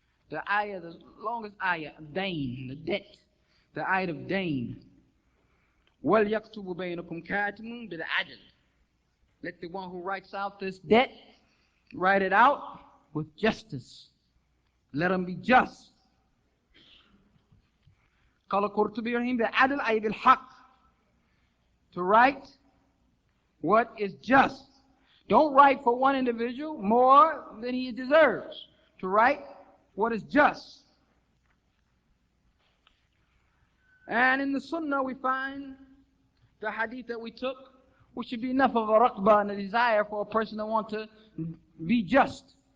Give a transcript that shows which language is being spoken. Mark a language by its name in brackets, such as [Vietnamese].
[English] The ayah, the longest ayah, dain, the debt. The ayah of dain. [Arabic] وَلْيَكْتُبُ بَيْنَكُمْ كَاتِمٌ بِالْعَدْلِ. [English] Let the one who writes out this debt, write it out with justice. Let him be just. [Arabic] قال القرطبي رحمه بالعدل أي بالحق. [English] To write what is just. Don't write for one individual more than he deserves. To write what is just. And in the sunnah we find the hadith that we took, which should be enough of a raqbah and a desire for a person to want to be just.